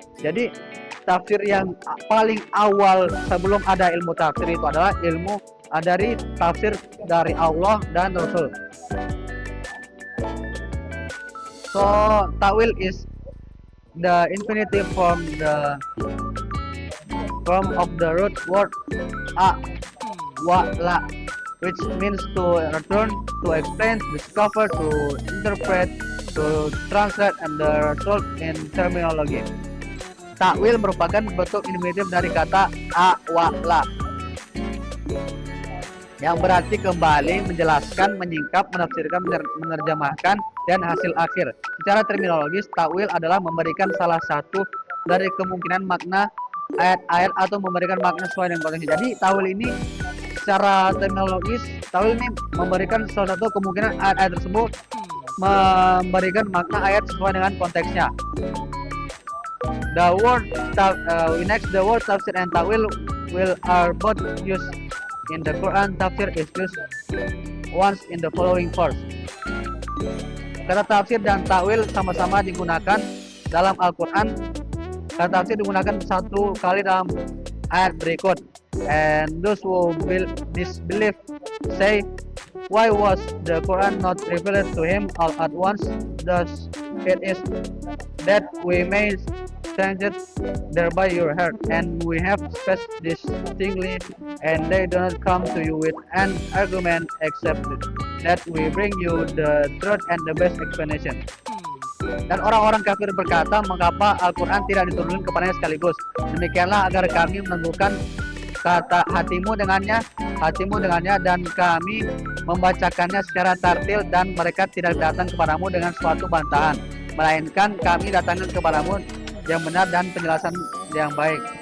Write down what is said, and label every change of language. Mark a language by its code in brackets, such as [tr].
[id] Jadi tafsir yang paling awal sebelum ada ilmu tafsir itu adalah ilmu dari tafsir dari Allah dan Rasul. [en] So ta'wil is the infinitive form of the root word wa-la, which means to return, to explain, to discover, to interpret, to translate, and the result in terminology. [id] Takwil merupakan bentuk infinitif dari kata wa-la, yang berarti kembali, menjelaskan, menyingkap, menafsirkan, menerjemahkan, dan hasil akhir. Secara terminologis, takwil adalah memberikan salah satu dari kemungkinan makna ayat-ayat atau memberikan makna sesuai dengan potensi. Jadi takwil ini secara terminologis, takwil ini memberikan salah satu kemungkinan ayat-ayat tersebut memberikan makna ayat sesuai dengan konteksnya. [en] The word tafsir and takwil are both used in the Quran. Tafsir is used once in the following verse. [id] Kata tafsir dan takwil sama-sama digunakan dalam Al-Quran. Kata tafsir digunakan satu kali dalam ayat berikut. [en] And those who disbelieve say, why was the Quran not revealed to him all at once? Thus it is that we may change it thereby your heart, and we have spaced distinctly, and they do not come to you with an argument except that we bring you the truth and the best explanation. [id] Dan orang-orang kafir berkata, mengapa Al-Quran tidak diturunkan kepadanya sekaligus? Demikianlah agar kami meneguhkan hatimu dengannya, dan kami membacakannya secara tartil, dan mereka tidak datang kepadamu dengan suatu bantahan, melainkan kami datangkan kepadamu yang benar dan penjelasan yang baik.